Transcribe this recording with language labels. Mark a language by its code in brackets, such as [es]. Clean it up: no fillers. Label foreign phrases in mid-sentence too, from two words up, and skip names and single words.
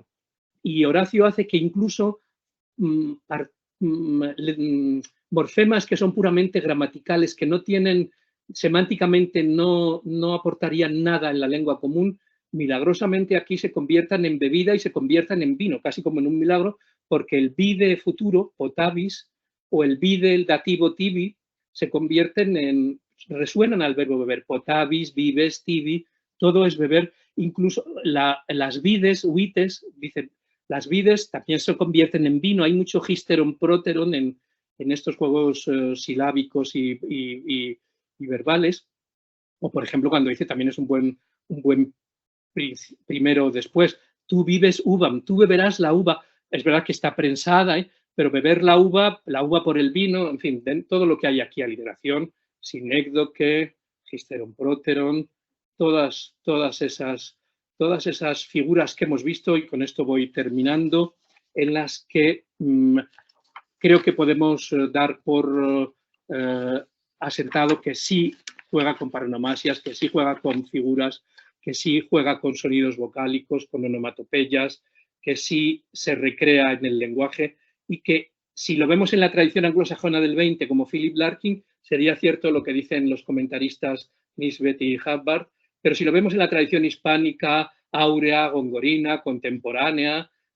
[es] Y Horacio hace que incluso morfemas que son puramente gramaticales, que no tienen, semánticamente no aportarían nada en la lengua común, milagrosamente aquí se conviertan en bebida y se conviertan en vino, casi como en un milagro, porque el vide futuro, potabis, o el vide, el dativo tibi, se convierten en, resuenan al verbo beber, [la] potabis, vives, tibi, [es] todo es beber, incluso las vides, huites, dicen, las vides también se convierten en vino, hay mucho gisteron, próteron en estos juegos silábicos y verbales, o por ejemplo cuando dice también es un buen primero o después, tú [la] vives uvam, [es] tú beberás la uva, es verdad que está prensada, pero beber la uva por el vino, en fin, todo lo que hay aquí, aliteración, sinécdoque, gisteron, próteron, todas esas figuras que hemos visto, y con esto voy terminando, en las que creo que podemos dar por asentado que sí juega con paronomasias, que sí juega con figuras, que sí juega con sonidos vocálicos, con onomatopeyas, que sí se recrea en el lenguaje y que si lo vemos en la tradición anglosajona del 20 como Philip Larkin, sería cierto lo que dicen los comentaristas Nisbet y Hubbard, pero si lo vemos en la tradición hispánica, áurea, gongorina, contemporánea,